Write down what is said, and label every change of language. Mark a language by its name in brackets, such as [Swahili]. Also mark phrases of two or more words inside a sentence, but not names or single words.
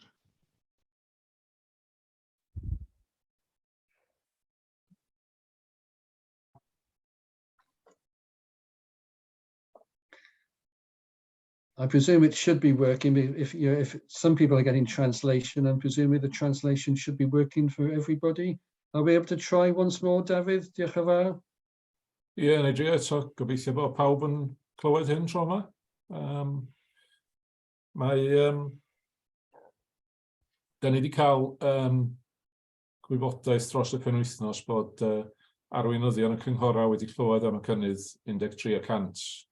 [English] I presume it should be working. If some people are getting translation, and presumably the translation should be working for everybody. Are we able to try once more, David? [Welsh] Diolch yn fawr. Ie, neu drio eto, gobeithio bod pawb yn clywed hyn tro yma. Da ni wedi cael gwybodaeth dros y penwythnos bod arweinyddion y cynghora wedi clywed am y cynnydd 13%.